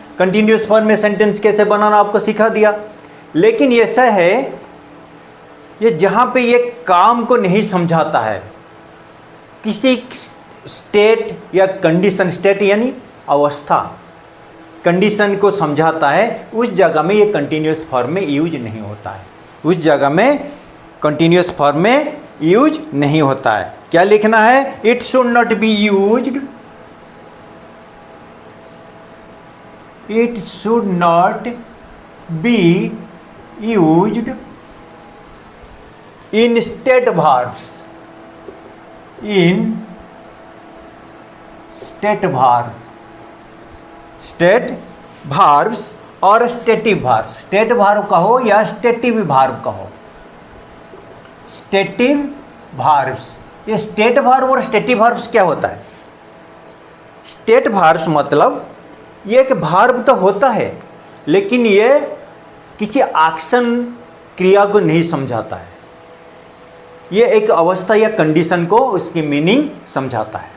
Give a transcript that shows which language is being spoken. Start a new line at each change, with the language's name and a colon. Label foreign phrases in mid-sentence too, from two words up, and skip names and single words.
English: continuous form
Hindi: में सेंटेंस कैसे बनाना आपको सिखा दिया. लेकिन ऐसा है ये जहाँ पे ये काम को नहीं समझाता है, किसी स्टेट या कंडीशन, स्टेट यानी अवस्था, कंडीशन को समझाता है, उस जगह में ये
English: continuous form
Hindi: में यूज नहीं होता है. उस जगह में
English: continuous form
Hindi: में यूज नहीं होता है. क्या लिखना है?
English: It should not be used. It should not be used in state verbs. In state verb, state verbs और stative verbs. State verb
Hindi: कहो या
English: stative verb कहो. Stative verbs.
Hindi: ये
English: state verb
Hindi: और
English: stative verbs
Hindi: क्या होता है?
English: State verbs
Hindi: मतलब ये एक भार्ब तो होता है, लेकिन ये किसी एक्शन क्रिया को नहीं समझाता है. ये एक अवस्था या कंडीशन को उसकी मीनिंग समझाता है.